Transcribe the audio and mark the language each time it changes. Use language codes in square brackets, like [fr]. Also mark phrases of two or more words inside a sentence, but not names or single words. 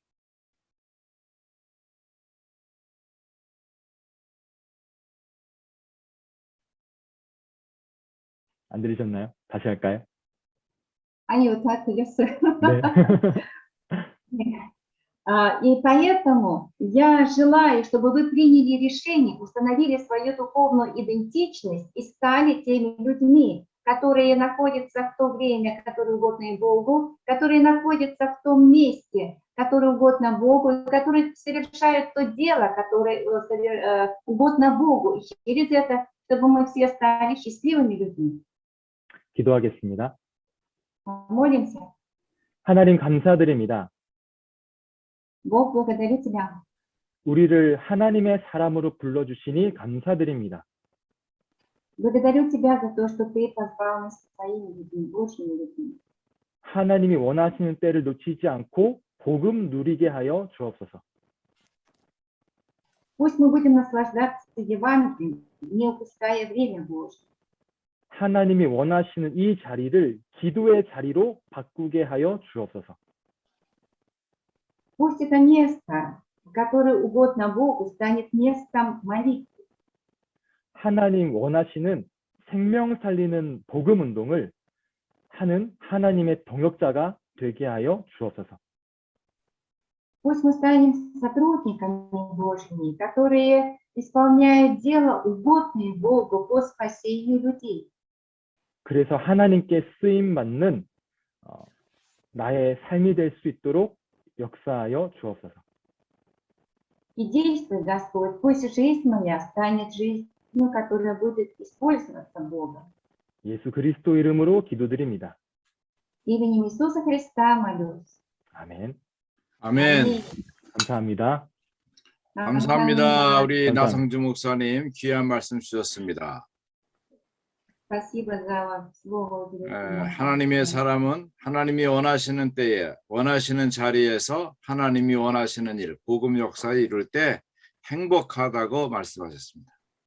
[ko] 안 들리셨나요? 다시 할까요? 아니요, 다 들렸어요. 네. [ru] И поэтому я желаю, чтобы вы приняли решение, установили свою духовную идентичность и стали теми людьми, которые находятся в то время, которое угодно Богу, которые находятся в том месте, которое угодно Богу, которые совершают то дело, которое угодно Богу. И через это, чтобы мы все стали счастливыми людьми. [ko] 기도하겠습니다. [ru] Молимся. [ko] 하나님 감사드립니다. [ru] Бог, благодарю Тебя. [ko] 우리를 하나님의 사람으로 불러주시니 감사드립니다. [ru] Благодарю Тебя за то, что Ты позвал нас своими людьми, Божьими людьми. [ko] 하나님이 원하시는 때를 놓치지 않고 복음 누리게 하여 주옵소서. [ru] Пусть мы будем наслаждаться Евангелием, не упуская время Божье. [ko] 하나님이 원하시는 이 자리를 기도의 자리로 바꾸게 하여 주옵소서. [ru] Пусть это место, которое угодно Богу, станет местом молитвы. [ko] 하나님 원하시는 생명 살리는 복음 운동을 하는 하나님의 동역자가 되게 하여 주옵소서. [ru] Пусть мы станем сотрудниками Божьими, которые исполняют дело, угодное Богу по спасению людей. [ko] 그래서 하나님께 쓰임 받는 나의 삶이 될 수 있도록 역사하여 주옵소서. [ru] И действуй, Господь, пусть жизнь моя станет жизнью, которая будет использоваться Богом. [ko] 예수 그리스도 이름으로 기도드립니다. [ru] Именем Иисуса Христа молюсь. [ko] 아멘. 아멘. 감사합니다. 감사합니다. 우리 감사합니다. 나성주 목사님 귀한 말씀 주셨습니다. [ru] Спасибо за слово. [ko] 하나님의 사람은 하나님이 원하시는 때에 원하시는 자리에서 하나님이 원하시는 일, 복음 역사에 이룰 때 행복하다고 말씀하셨습니다.